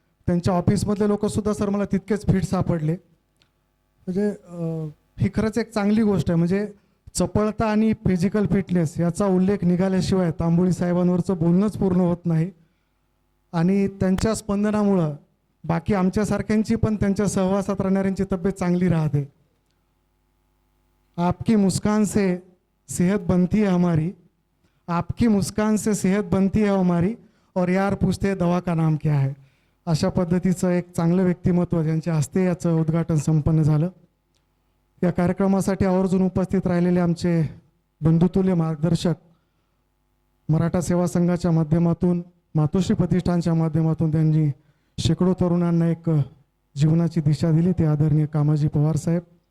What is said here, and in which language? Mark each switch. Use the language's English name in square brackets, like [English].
[Marathi] त्यांच्या ऑफिसमधले लोकसुद्धा सर मला तितकेच फिट सापडले. म्हणजे ही खरंच एक चांगली गोष्ट आहे. म्हणजे चपळता आणि फिजिकल फिटनेस याचा उल्लेख निघाल्याशिवाय तांबोळी साहेबांवरचं बोलणंच पूर्ण होत नाही. आणि त्यांच्या स्पंदनामुळं बाकी आमच्यासारख्यांची पण त्यांच्या सहवासात राहणाऱ्यांची तब्येत चांगली राहते. [Hindi] आपकी मुस्कान से सेहत बनती है हमारी, आपकी मुस्कान से सेहत बनती है हमारी, और यार पूछते हैं दवा का नाम क्या है. [Marathi] अशा पद्धतीचं एक चांगलं व्यक्तिमत्व ज्यांच्या हस्ते याचं उद्घाटन संपन्न झालं. या कार्यक्रमासाठी आवर्जून उपस्थित राहिलेले आमचे बंधुतुल्य मार्गदर्शक, मराठा सेवा संघाच्या माध्यमातून, मातोश्री प्रतिष्ठानच्या माध्यमातून त्यांनी शेकडो तरुणांना एक जीवनाची दिशा दिली, ते आदरणीय कामाजी पवार साहेब.